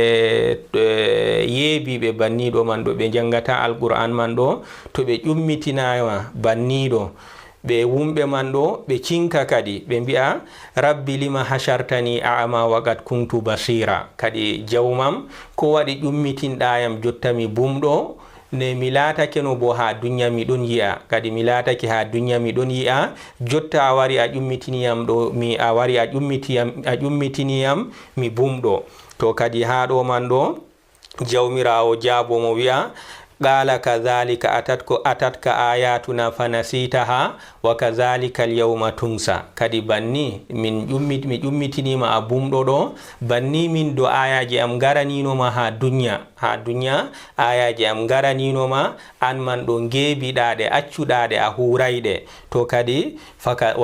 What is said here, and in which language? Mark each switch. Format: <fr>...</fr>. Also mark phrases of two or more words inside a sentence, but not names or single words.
<ff>yeebiɓe banniɗo man ɗo ɓe jangata alqur'an man ɗo to ɓe ƴummitinama banniɗo ɓe wumɓe man ɗo ɓe cinka kadi ɓe mbi'a</ff> <ar>رب لم حشرتني أعمى وقد كنت بصيرا,</ar> <ff>kadi jawmam ko waɗi ƴummitinɗayam jotta mi bumɗo ne mi laatake no bo ha duniya miɗon yi'a, kadi mi laatake ha duniya miɗon yi'a, jotta a wari a ƴummitiniyam ɗo a wari a ƴummitiniyam mi bumɗo. To kadi ha ɗo man ɗo jawmirawo jaabomo wi'a</ff> <ar>قال كذلك أتتك آياتنا فنسيتها وكذلك اليوم تنسى,</ar> <ff>kadi banni mi ƴummitinima a bumɗo ɗo, banni min do ayaji am garaninoma ha duniya ayaji am garaninoma an man ɗo ngeebiɗaɗe accuɗaɗe a hurayɗe, to kadi wa</ff>